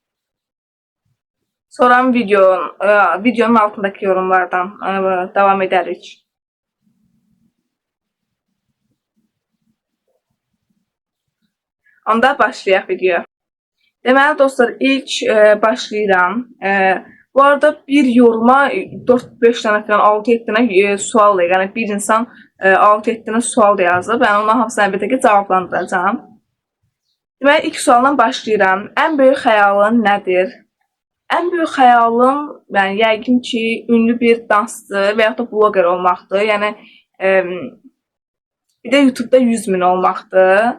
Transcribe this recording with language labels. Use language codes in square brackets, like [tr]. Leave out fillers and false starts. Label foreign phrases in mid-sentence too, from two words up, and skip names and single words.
[az] Sonra videonun altındakı yorumlardan devam edərik. Onda başlayaq videoya. Deməli dostlar, ilk başlayıram. Bu arada bir yoruma 4-5 tane falan 6-7 tane sual da, yani bir insan 6-7 tane sual da yazdı. Ben onların hamısını əlbəttə ki cavablandıracağım. Deməli ilk sualdan başlayıram. Ən böyük xəyalın nədir? Ən böyük xəyalım, yəni yəqin ki ünlü bir dansçı və ya da bloger olmaqdır. Yəni bir də YouTube'da 100.000 olmaqdır.